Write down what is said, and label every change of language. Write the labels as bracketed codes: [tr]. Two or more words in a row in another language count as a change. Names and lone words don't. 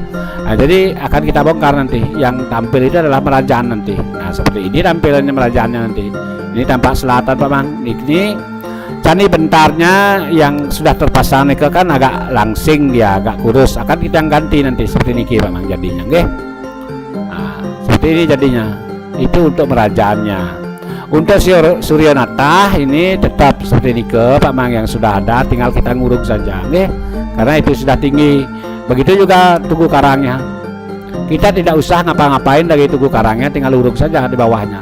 [id] Nah, jadi akan kita bongkar nanti. Yang tampil itu adalah merajaan nanti. Nah, seperti ini tampilannya merajaannya nanti. Ini tampak selatan, Pak Mang. Ini candi bentarnya yang sudah terpasang nih kan agak langsing, dia agak kurus, akan kita ganti nanti seperti niki, Pak Mang jadinya, nggih. Nah, seperti ini jadinya. Itu untuk merajaannya. Untuk Suryonata ini tetap seperti nike, Pak Mang, yang sudah ada, tinggal kita nguruk saja, nggih. Karena itu sudah tinggi. Begitu juga Tugu Karangnya. Kita tidak usah ngapa-ngapain dari Tugu Karangnya, tinggal uruk saja di bawahnya.